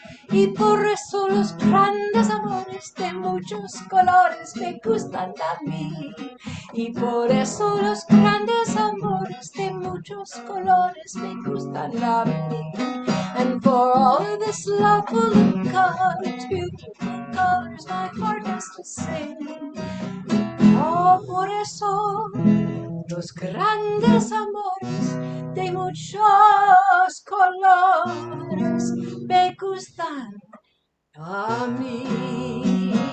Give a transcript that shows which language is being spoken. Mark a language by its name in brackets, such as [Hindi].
[Spanish] Y por eso los grandes amores de muchos colores me gustan a mí. Y por eso los grandes amores de muchos colores me gustan a mí. [English] And for all of this love full of colors, beautiful colors, my heart has to sing. [Spanish] Oh, por eso los grandes amores de muchos colores me gustan a mí.